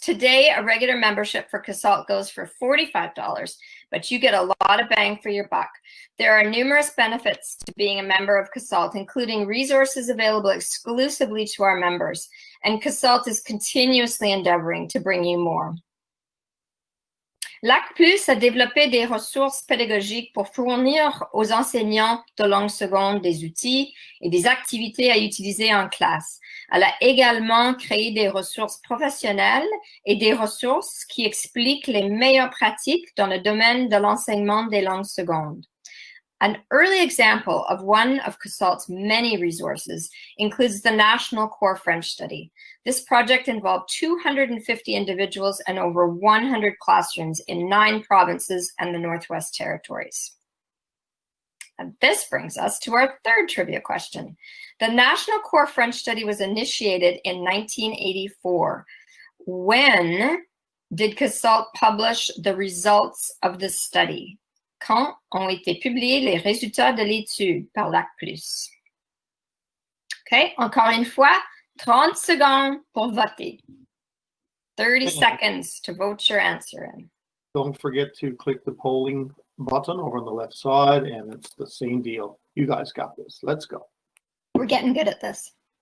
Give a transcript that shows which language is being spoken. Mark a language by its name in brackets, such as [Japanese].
[English] Today, a regular membership for CASLT goes for $45, but you get a lot of bang for your buck. There are numerous benefits to being a member of CASLT, including resources available exclusively to our members, and CASLT is continuously endeavoring to bring you more. [French] l'ACPLS a développé des ressources pédagogiques pour fournir aux enseignants de langue seconde des outils et des activités à utiliser en classe. Elle a également créé des ressources professionnelles et des ressources qui expliquent les meilleures pratiques dans le domaine de l'enseignement des langues secondes. [English] An early example of one of CASLT's many resources includes the National Core French Study. This project involved 250 individuals and over 100 classrooms in 9 provinces and the Northwest Territories. And this brings us to our third trivia question. The National Core French Study was initiated in 1984. When did CASLT publish the results of the study? [French] Quand ont été publiés les résultats de l'étude par l'ACPLS? OK, encore une fois, 30 secondes pour voter. [English] 30 seconds to vote your answer in. Don't forget to click the polling button over on the left side, and it's the same deal. You guys got this. Let's go. We're getting good at this.